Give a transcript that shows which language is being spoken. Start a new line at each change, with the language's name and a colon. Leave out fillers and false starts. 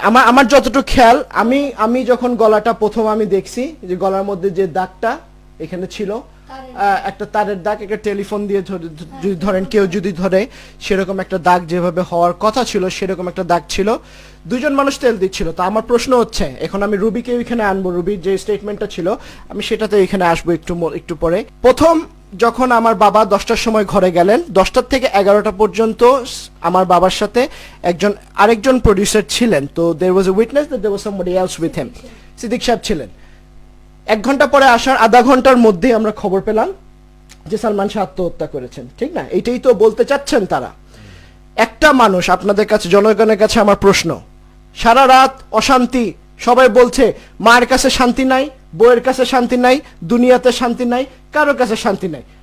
Bangla: আমার যতটুকু খেয়াল, আমি যখন গলাটা প্রথম আমি দেখছি যে গলার মধ্যে যে দাগটা এখানে ছিল, একটা তারের দাগ, একটা টেলিফোন দিয়ে যদি ধরেন, কেউ যদি ধরে সেরকম একটা দাগ যেভাবে হওয়ার কথা ছিল সেরকম একটা দাগ ছিল। দুজন মানুষ তেল দিচ্ছিল। তো আমার প্রশ্ন হচ্ছে, এখন আমি রুবিকে ওইখানে আনবো, রুবির যে স্টেটমেন্টটা ছিল আমি সেটাতে এখানে আসবো একটু পরে। প্রথম যখন আমার বাবা 10টার সময় ঘরে গেলেন, 10টার থেকে 11টা পর্যন্ত আমার বাবার সাথে আরেকজন প্রডিউসার ছিলেন।
English: তো there was a witness that there was somebody else with him,
Bangla: Siddique সাহেব ছিলেন। 1 ঘন্টা পরে আসার আধা ঘন্টার মধ্যে আমরা খবর পেলাম যে সালমান শাহ আত্মহত্যা করেছেন, ঠিক না? এটাই তো বলতে চাচ্ছেন তারা। একটা মানুষ, আপনাদের কাছে, জনগণের কাছে আমার প্রশ্ন, সারা রাত অশান্তি, সবাই বলছে মায়ের কাছে শান্তি নাই, বউয়ের কাছে শান্তি নাই, দুনিয়াতে শান্তি নাই, কারোর কাছে শান্তি নাই।